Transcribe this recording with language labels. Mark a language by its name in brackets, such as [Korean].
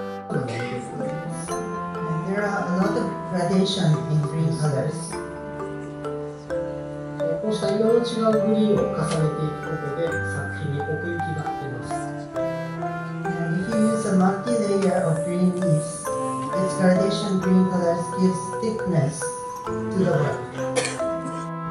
[English] There are a lot of gradation in green colors. [Japanese] こうした色の違うグリーンを重ねていくことで作品に奥行きが出ます。 [English] And if you use a multi-layer of green leaves, its gradation green colors gives thickness to the work.